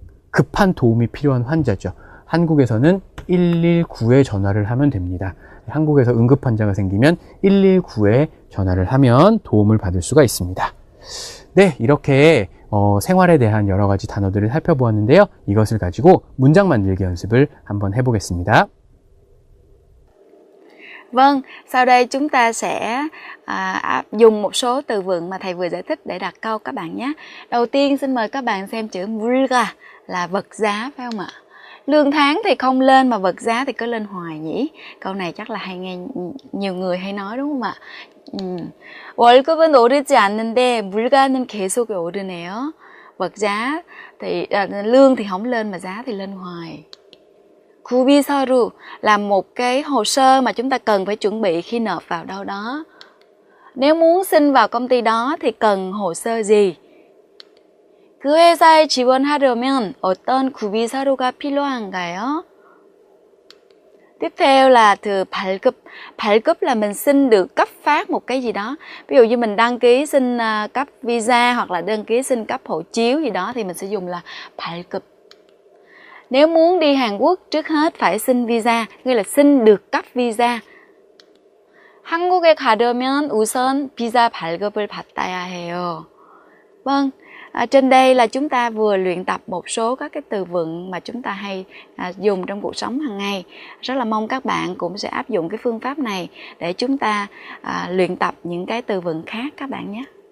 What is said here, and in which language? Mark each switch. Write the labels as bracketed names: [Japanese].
[Korean] 급한 도움이 필요한 환자죠. 한국에서는 119에 전화를 하면 됩니다. 한국에서 응급환자가 생기면 119에 전화를 하면 도움을 받을 수가 있습니다. 네, 이렇게 생활에 대한 여러 가지 단어들을 살펴보았는데요. 이것을 가지고 문장 만들기 연습을 한번 해보겠습니다. [Vietnamese] Vâng, sau đây chúng ta sẽ dùng một số từ vựng mà thầy vừa giải thích để đặt câu các bạn nhé. Đầu tiên xin mời các bạn xem chữ 물가 là vật giá phải không ạ? Lương tháng thì không lên mà vật giá thì cứ lên hoài nhỉ? Câu này chắc là hay nghe nhiều người hay nói đúng không ạ? [Korean] 월급은 오르지 않는데 물가는 계속 오르네요. [Vietnamese] vật giá thì lương thì không lên mà giá thì lên hoài. 구비서류 là một cái hồ sơ mà chúng ta cần phải chuẩn bị khi nộp vào đâu đó. Nếu muốn xin vào công ty đó thì cần hồ sơ gì? [Korean] 그 회사에 지원하려면 어떤 구비서류가 필요한가요? [Vietnamese] Tiếp theo là từ 발급. 발급 là mình xin được cấp phát một cái gì đó. Ví dụ như mình đăng ký xin cấp visa hoặc là đăng ký xin cấp hộ chiếu gì đó thì mình sẽ dùng là 발급. Nếu muốn đi Hàn Quốc trước hết phải xin visa, nghĩa là xin được cấp visa. [Korean] 한국에 가려면 우선 비자 발급을 받아야 해요. [Vietnamese] Vâng, trên đây là chúng ta vừa luyện tập một số các cái từ vựng mà chúng ta hay dùng trong cuộc sống hàng ngày. Rất là mong các bạn cũng sẽ áp dụng cái phương pháp này để chúng ta luyện tập những cái từ vựng khác các bạn nhé.